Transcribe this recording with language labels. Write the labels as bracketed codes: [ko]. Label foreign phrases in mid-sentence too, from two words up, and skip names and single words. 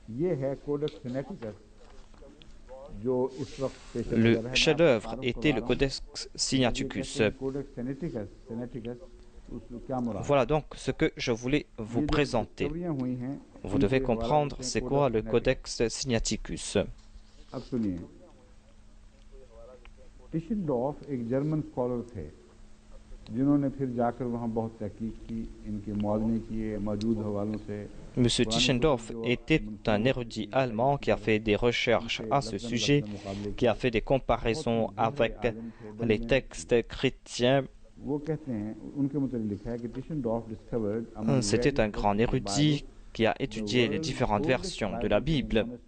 [fr] Le chef-d'œuvre était le Codex Sinaiticus. Voilà donc ce que je voulais vous présenter. Vous devez comprendre c'est quoi le Codex Sinaiticus. [ur] ٹشینڈورف ایک [en] German scholar [ur] تھے جنہوں نے پھر جا کر وہاں بہت تحقیق کی، ان کے معاوضے کیے موجود حوالوں سے. [fr] Monsieur Tischendorf était un érudit allemand qui a fait des recherches à ce sujet, qui a fait des comparaisons avec les textes chrétiens. C'était un grand érudit qui a étudié les différentes versions de la Bible.